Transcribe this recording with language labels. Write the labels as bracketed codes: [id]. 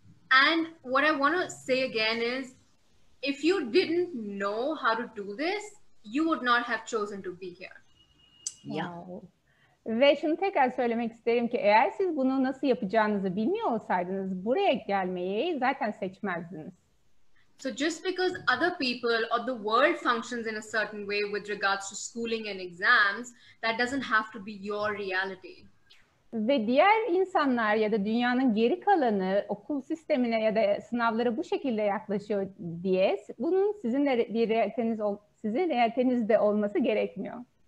[en] And what I want to say again is, if you didn't know how to do this, you would not have chosen to be here. Yeah. Wow. [tr] Ve şunu tekrar söylemek isterim ki eğer siz bunu nasıl yapacağınızı bilmiyor olsaydınız buraya gelmeyi zaten seçmezdiniz. [en] So just because other people or the world functions in a certain way with regards to schooling and exams, that doesn't have to be your reality. [tr] Ve diğer insanlar ya da dünyanın geri kalanı okul sistemine ya da sınavlara bu şekilde yaklaşıyor diye bunun sizin de bir sizin realitenizde olması gerekmiyor.